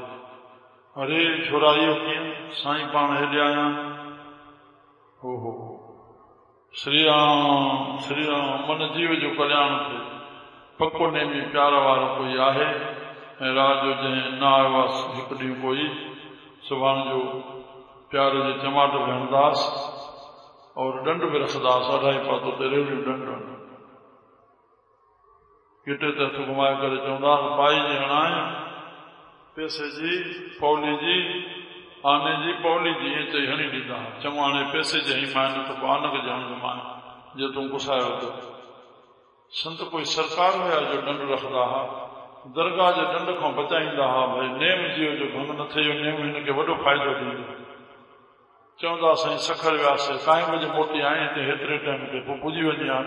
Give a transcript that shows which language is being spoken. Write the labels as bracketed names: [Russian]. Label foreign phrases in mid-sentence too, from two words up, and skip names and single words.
[Sindhi] अरे छोरा इहो कीअं? साईं पाण हेॾे आया। हो श्री राम मन जीव जो कल्याण थिए। पको नेमी प्यार वारो कोई आहे, ऐं रात जो जंहिं न आयो आहे हिकु ॾींहुं कोई, सुभाणे जो प्यार जे चमाट बि हणंदास और डंड बि रखंदास। 2.5 पातो ते रेवड़ियूं डंड गिटे ते हथ घुमाए करे चवंदास पाई जी हणाए, पैसे जी पौली जी, आने जी पौली जी, ईअं चई हणी ॾींदा। चऊं हाणे पैसे जी हई माए, न त पोइ आनक जी हणंदो माए, जे तूं गुसायो त। संत कोई सरकार हुया जो डंड रखंदा हुआ, दरगाह जे डंड खां बचाईंदा हुआ। भई नेम जीव जो भंग न थिए, नेम हिनखे वॾो फ़ाइदो ॾींदो। चवंदा साईं सखर वियासीं, काएं बजे मोटी आहीं हिते, हेतिरे टाइम ते पोइ पुॼी वञी आहे न।